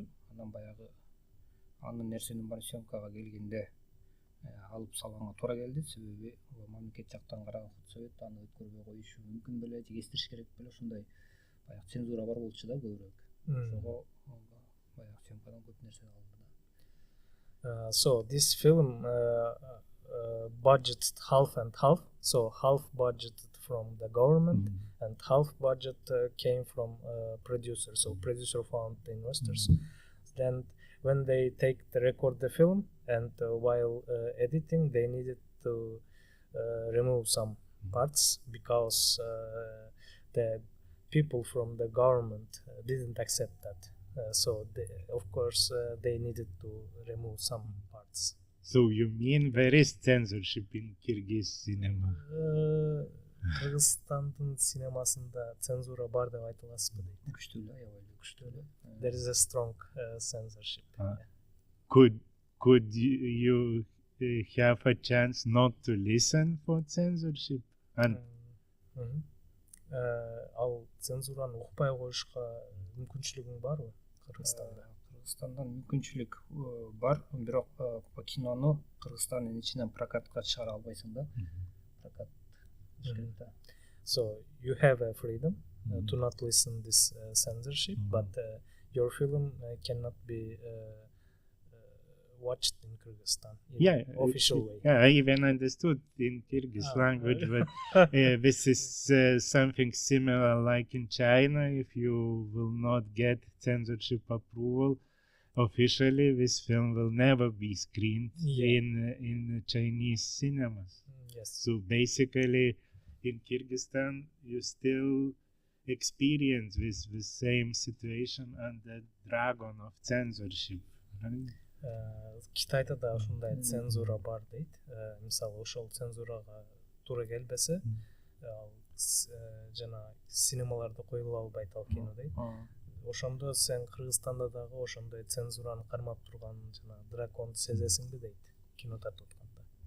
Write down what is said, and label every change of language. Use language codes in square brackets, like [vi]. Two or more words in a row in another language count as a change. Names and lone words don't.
[ky] Анан баягы анын нерсенин баары съемкага келгенде алып салганга туура келди. Себеби мамлекет жактан караган совет аны өткөрбөй коюшу мүмкүн беле, же кестириш керек беле, ошондой баягы цензура бар болчу да көбүрөөк. Ошого баягы съемкадан көп нерсе калды да. [en] So this film budgeted half and half. So half budgeted from the government and half budget came from producer. So producer found the investors. Then when they record the film and while editing, they needed to remove some parts because the people from the government didn't accept that. So of course they needed to remove some parts. So you mean there is censorship in Kyrgyz cinema? [ky] Кыргызстандын синемасында цензура бар деп айта аласызбы дейт. Күчтүү эле, күчтүү эле. [en] There is a strong censorship. Could you have a chance not to listen for censorship? And [ky] ал цензураны укпай коюшка мүмкүнчүлүгүң барбы Кыргызстанда? Кыргызстанда мүмкүнчүлүк бар, бирок кинону Кыргызстандын ичинен прокатка чыгара албайсың да. Прокат. [en] So you have a freedom to not listen this censorship, but your film cannot be watched in Kyrgyzstan in official way. Yeah, I even understood in Kyrgyz language, but this is something similar like in China. If you will not get censorship approval officially, this film will never be screened in Chinese cinemas. Yes. So basically, in Kyrgyzstan, you still experience the same situation and the dragon of censorship, right? [ky] Китайда да ушундай цензура бар дейт. Мисалы ошол цензурага туура келбесе, жана синемаларда коюла албайт ал кино дейт. Ошондо сен Кыргызстанда дагы ошондой цензураны кармап турган жана драконду сезесиңби дейт кино тартып атканда.